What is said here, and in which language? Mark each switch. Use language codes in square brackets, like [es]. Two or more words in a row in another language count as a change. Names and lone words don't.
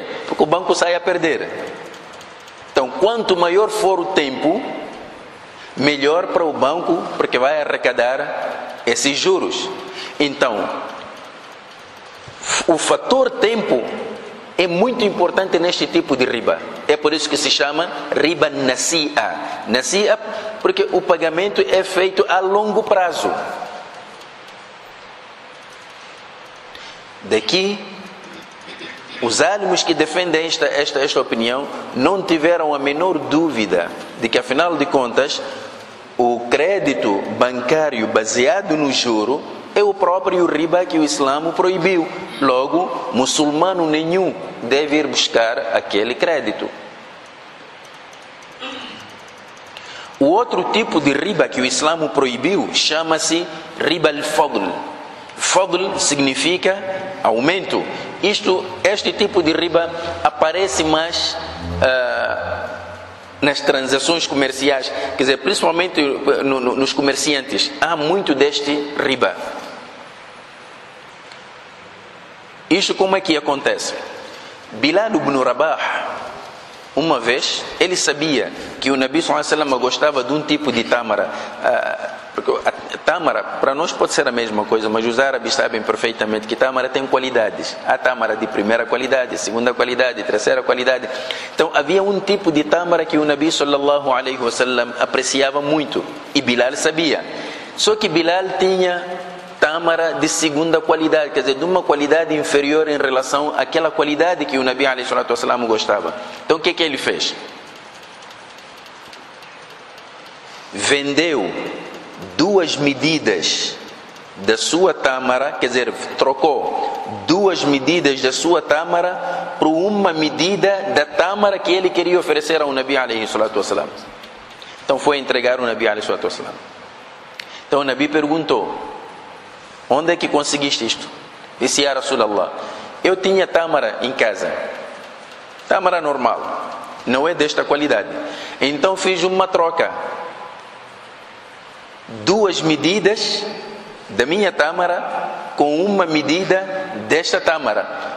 [pt] Porque o banco sai a perder. Então, quanto maior for o tempo, melhor para o banco, porque vai arrecadar esses juros. Então, o fator tempo é muito importante neste tipo de riba. É por isso que se chama [ar] ربا النسيئة. [pt] Nasi'a porque o pagamento é feito a longo prazo. Daqui, os álimos que defendem esta opinião não tiveram a menor dúvida de que, afinal de contas, o crédito bancário baseado no juro é o próprio riba que o Islã proibiu. Logo, muçulmano nenhum deve ir buscar aquele crédito. O outro tipo de riba que o Islã proibiu chama-se [ar] ربا الفضل. [pt] Fadl significa aumento. Este tipo de riba aparece mais nas transações comerciais, quer dizer, principalmente nos comerciantes, há muito deste riba. Isto como é que acontece? Bilal ibn Rabah, uma vez, ele sabia que o Nabi [ar] صلى الله عليه وسلم [pt] gostava de um tipo de tâmara. Porque a tâmara, para nós pode ser a mesma coisa, mas os árabes sabem perfeitamente que tâmara tem qualidades. Há tâmara de primeira qualidade, segunda qualidade, terceira qualidade. Então havia um tipo de tâmara que o Nabi [ar] صلى الله عليه وسلم [pt] apreciava muito, e Bilal sabia. Só que Bilal tinha tâmara de segunda qualidade, quer dizer, de uma qualidade inferior em relação àquela qualidade que o Nabi [ar] عليه وسلم [pt] gostava. Então o que ele fez? Vendeu 2 medidas da sua tâmara, quer dizer, trocou 2 medidas da sua tâmara por uma medida da tâmara que ele queria oferecer ao Nabi [ar] عليه وسلم. [pt] Então foi entregar o Nabi ﷺ. Então o Nabi perguntou: onde é que conseguiste isto? Disse: [ar] يا رسول الله, [pt] eu tinha tâmara em casa, tâmara normal, não é desta qualidade. Então fiz uma troca, 2 medidas da minha tâmara com uma medida desta tâmara.